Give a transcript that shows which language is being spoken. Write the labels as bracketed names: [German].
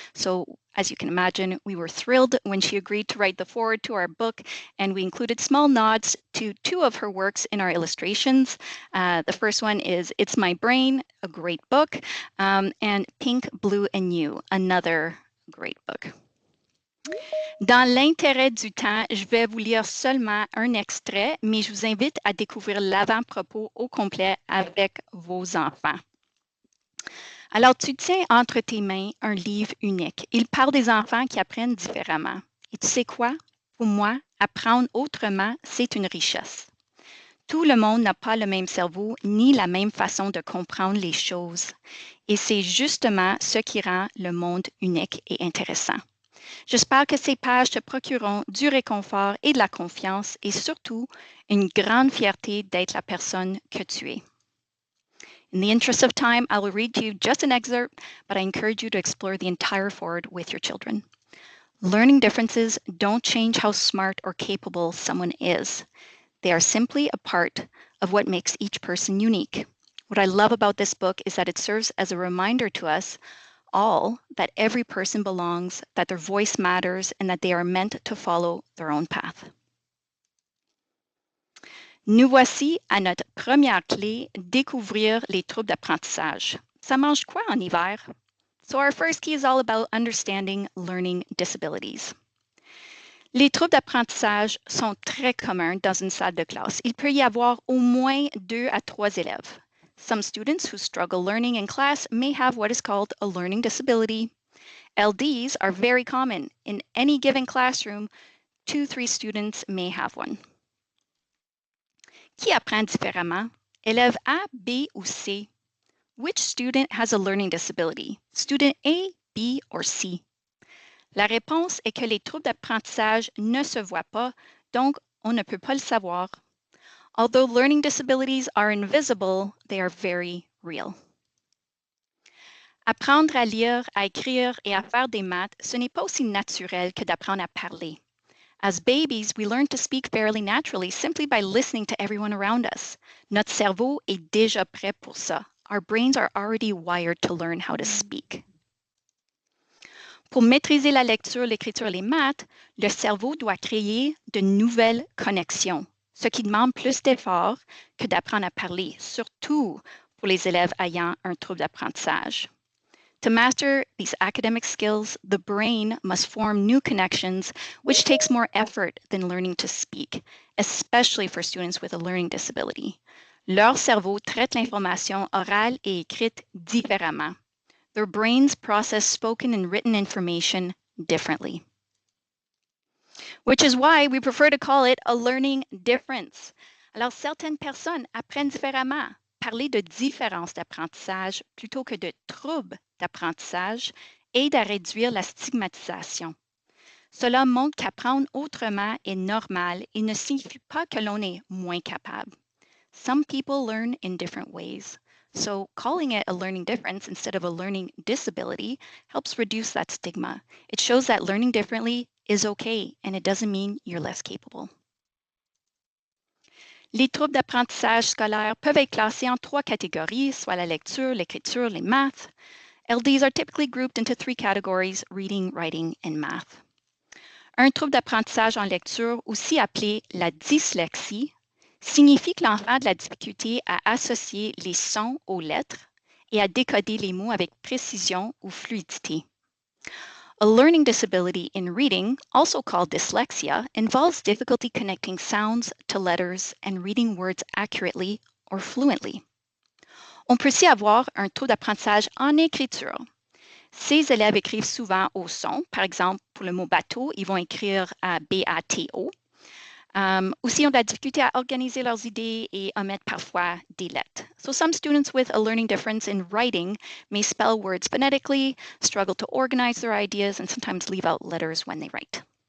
[English] So, as you can imagine, we were thrilled when she agreed to write the foreword to our book, and we included small nods to 2 of her works in our illustrations. The first one is It's My Brain, a great book, and Pink, Blue, and You, another great book. [French] Dans l'intérêt du temps, je vais vous lire seulement un extrait, mais je vous invite à découvrir l'avant-propos au complet avec vos enfants. Alors, tu tiens entre tes mains un livre unique. Il parle des enfants qui apprennent différemment. Et tu sais quoi? Pour moi, apprendre autrement, c'est une richesse. Tout le monde n'a pas le même cerveau ni la même façon de comprendre les choses. Et c'est justement ce qui rend le monde unique et intéressant. J'espère que ces pages te procureront du réconfort et de la confiance et surtout une grande fierté d'être la personne que tu es. [English] In the interest of time, I will read to you just an excerpt, but I encourage you to explore the entire foreword with your children. Learning differences don't change how smart or capable someone is. They are simply a part of what makes each person unique. What I love about this book is that it serves as a reminder to us all that every person belongs, that their voice matters, and that they are meant to follow their own path. [French] Nous voici à notre première clé, découvrir les troubles d'apprentissage. Ça mange quoi en hiver? [English] So our first key is all about understanding learning disabilities. [French] Les troubles d'apprentissage sont très communs dans une salle de classe. Il peut y avoir au moins 2 à 3 élèves. [English] Some students who struggle learning in class may have what is called a learning disability. LDs are very common. In any given classroom, 2-3 students may have one. [French] Qui apprend différemment? Élève A, B ou C? [English] Which student has a learning disability? Student A, B, or C? [French] La réponse est que les troubles d'apprentissage ne se voient pas, donc on ne peut pas le savoir. [English] Although learning disabilities are invisible, they are very real. [French] Apprendre à lire, à écrire et à faire des maths, ce n'est pas aussi naturel que d'apprendre à parler. [English] As babies, we learn to speak fairly naturally simply by listening to everyone around us. [French] Notre cerveau est déjà prêt pour ça. [English] Our brains are already wired to learn how to speak. [French] Pour maîtriser la lecture, l'écriture et les maths, le cerveau doit créer de nouvelles connexions, ce qui demande plus d'efforts que d'apprendre à parler, surtout pour les élèves ayant un trouble d'apprentissage. [English] To master these academic skills, the brain must form new connections, which takes more effort than learning to speak, especially for students with a learning disability. [French] Leur cerveau traite l'information orale et écrite différemment. [English] Their brains process spoken and written information differently. Which is why we prefer to call it a learning difference. [French] Alors, certaines personnes apprennent différemment. Parler de différence d'apprentissage plutôt que de troubles d'apprentissage aide à réduire la stigmatisation. Cela montre qu'apprendre autrement est normal et ne signifie pas que l'on est moins capable. [English] Some people learn in different ways. So calling it a learning difference instead of a learning disability helps reduce that stigma. It shows that learning differently is okay and it doesn't mean you're less capable. [French] Les troubles d'apprentissage scolaire peuvent être classés en 3 catégories, soit la lecture, l'écriture, les maths. [English] LDs are typically grouped into 3 categories, reading, writing, and math. [French] Un trouble d'apprentissage en lecture, aussi appelé la dyslexie, signifie que l'enfant a de la difficulté à associer les sons aux lettres et à décoder les mots avec précision ou fluidité. [English] A learning disability in reading, also called dyslexia, involves difficulty connecting sounds to letters and reading words accurately or fluently. [French] On peut aussi avoir un trouble d'apprentissage en écriture. Ces élèves écrivent souvent au son. Par exemple, pour le mot bateau, ils vont écrire B-A-T-O. Aussi, ont de la difficulté à organiser leurs idées et omettent parfois des lettres. [English] So some students with a learning difference in writing may spell words phonetically, struggle to organize their ideas, and sometimes leave out letters when they write.